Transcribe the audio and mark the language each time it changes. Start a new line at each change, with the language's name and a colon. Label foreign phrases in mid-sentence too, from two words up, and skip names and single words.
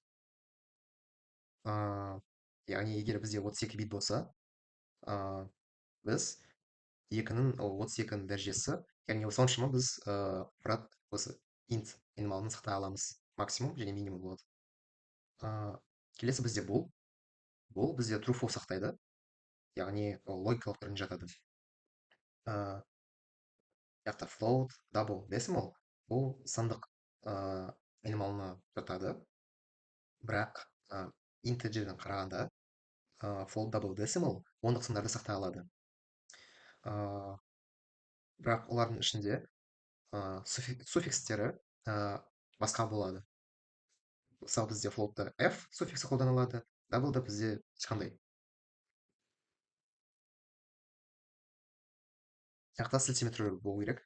Kazakh: Яғни егер бізде 32 бит болса, біз 32-ның дәрежесі, яғни соншама біз ақпарат осы int айнымалын сақтай аламыз. Максимум және минимум болады. Келесі бізде бұл. Бұл бізде
English: true false
Kazakh: сақтайды, яғни логикалық түріне жатады. Яқта
English: float, double, decimal
Kazakh: бұл сандық айнымалына жатады. Бірақ integerден қарағанда
English: float, double, decimal
Kazakh: ондық сандарды сақтай алады. Бірақ олардың ішінде суффикстері басқа болады. Мысалы бізде floatта f суффиксі қолданылады, doubleда бізде ешқандай. Яқта сілтеме түрлері болу керек.